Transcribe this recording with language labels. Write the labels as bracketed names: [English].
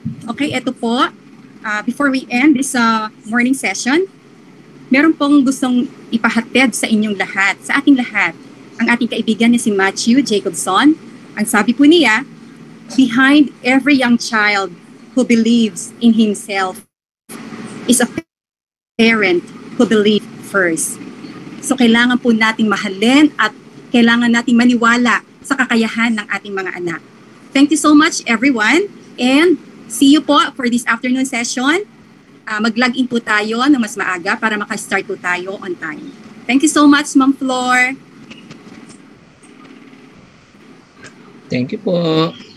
[Filipino] Okay, eto po. Before we end this morning session, meron pong gustong ipahatid sa inyong lahat, sa ating lahat. Ang ating kaibigan niya si Matthew Jacobson. Ang sabi po niya, [English] behind every young child who believes in himself is a parent who believes first. [Filipino] So kailangan po nating mahalin at kailangan nating maniwala sa kakayahan ng ating mga anak. [English] Thank you so much everyone and see you po for this afternoon session. [Filipino] Mag-log in po tayo ng mas maaga para maka-start po tayo on time. [English] Thank you so much, Ma'am Flor. Thank you po.